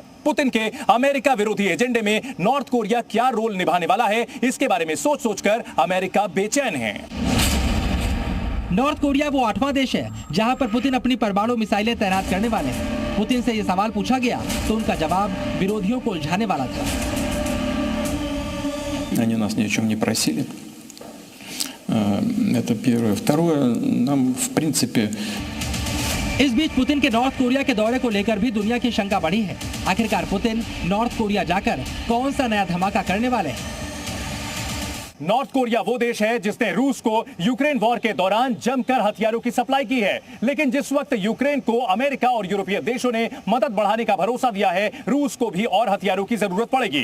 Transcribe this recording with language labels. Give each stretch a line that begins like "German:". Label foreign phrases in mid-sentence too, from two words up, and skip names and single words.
Hindi: पुतिन के अमेरिका विरोधी एजेंडे में नॉर्थ कोरिया क्या रोल निभाने वाला है, इसके बारे में सोच सोचकर अमेरिका बेचैन है। नॉर्थ कोरिया वो 8वां देश है जहां पर पुतिन अपनी परमाणु मिसाइलें तैनात करने वाले हैं। पुतिन से ये सवाल पूछा गया तो उनका जवाब विरोधियों को उलझाने वाला था।
Russian: Они нас ни о чем не просили. Это первое. Второе, нам в принципе.
Hindi: इस बीच पुतिन के नॉर्थ कोरिया के दौरे को लेकर भी दुनिया की शंका बढ़ी है। आखिरकार पुतिन नॉर्थ कोरिया जाकर कौन सा नया धमाका करने वाले हैं? नॉर्थ कोरिया वो देश है जिसने रूस को यूक्रेन वॉर के दौरान जमकर हथियारों की सप्लाई की है, लेकिन जिस वक्त यूक्रेन को अमेरिका और यूरोपीय देशों ने मदद बढ़ाने का भरोसा दिया है, रूस को भी और हथियारों की जरूरत पड़ेगी।